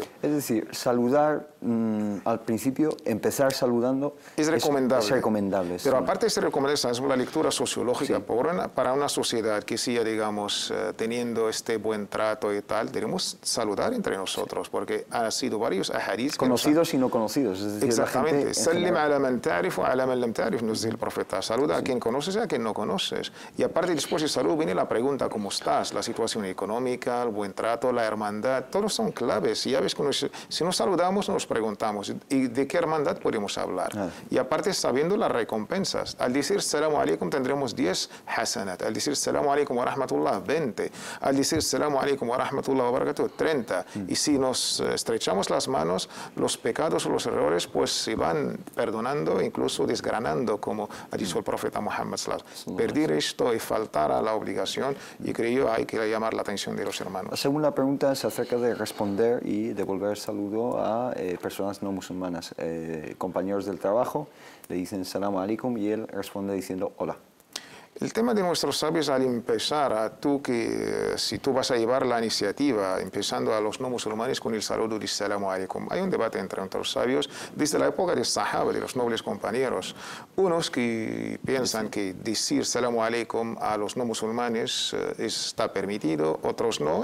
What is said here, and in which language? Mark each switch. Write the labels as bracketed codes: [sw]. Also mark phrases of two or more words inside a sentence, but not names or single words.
[es] Es decir, saludar al principio, empezar saludando, es recomendable. Es recomendable. Pero aparte de ser recomendable, es una lectura sociológica. Para una sociedad que siga, digamos, teniendo este buen trato y tal, debemos saludar entre nosotros, porque han sido varios ahadís conocidos y no conocidos. Es decir, exactamente. [ar] سلم على من تعرف وعلى من لم تعرف, [es] nos dice el profeta. Saluda a quien conoces y a quien no conoces. Y aparte, después de salud viene la pregunta: ¿cómo estás? La situación económica, el buen trato, la hermandad, todos son claves. Y ya ves que si nos saludamos, nos preguntamos ¿y de qué hermandad podemos hablar? Y aparte, sabiendo las recompensas. Al decir [ar] السلام عليكم [es] tendremos 10 hasanat. Al decir [ar] السلام عليكم ورحمة الله, [es] 20. Al decir [ar] السلام عليكم ورحمة الله وبركاته, [es] 30. Y si nos estrechamos las manos, los pecados o los errores pues se van perdonando, incluso desgranando, como ha dicho el profeta Muhammad [ar] صلى الله عليه وسلم. [es] Perder esto y faltar a la obligación, y creo hay que llamar la atención de los hermanos. La segunda pregunta es acerca de responder y devolver saludo a personas no musulmanas. Compañeros del trabajo le dicen [ar] سلام عليكم [es] y él responde diciendo hola. El tema de nuestros sabios al empezar, si tú vas a llevar la iniciativa, empezando a los no musulmanes con el saludo de [ar] السلام عليكم. [es] Hay un debate entre los sabios desde la época de Sahaba, de los nobles compañeros. Unos que piensan que decir [ar] السلام عليكم [es] a los no musulmanes está permitido, otros no.